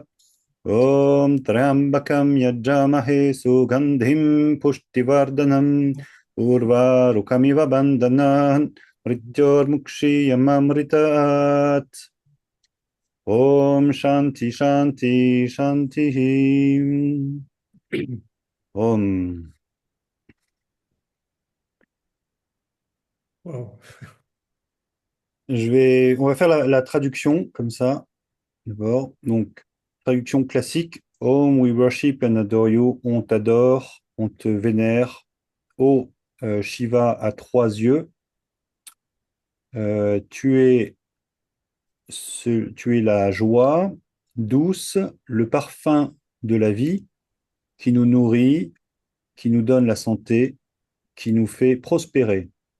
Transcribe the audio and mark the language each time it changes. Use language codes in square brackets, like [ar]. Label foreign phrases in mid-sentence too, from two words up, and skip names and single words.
[sa] ॐ त्र्यम्बकं यजामहे सुगन्धिं पुष्टिवर्धनम् उर्वारुकमिव बन्धनान् मृत्योर्मुक्षीयम् अमृतात्. ॐ शान्तिः शान्तिः शान्तिः. Om. Wow. [fr] On va faire la traduction comme ça, d'abord. Donc, traduction classique. [sa] Om, [en] we worship and adore you. [fr] On t'adore, on te vénère. Ô Shiva à trois yeux, tu es, tu es la joie douce, le parfum de la vie qui nous nourrit, qui nous donne la santé, qui nous fait prospérer.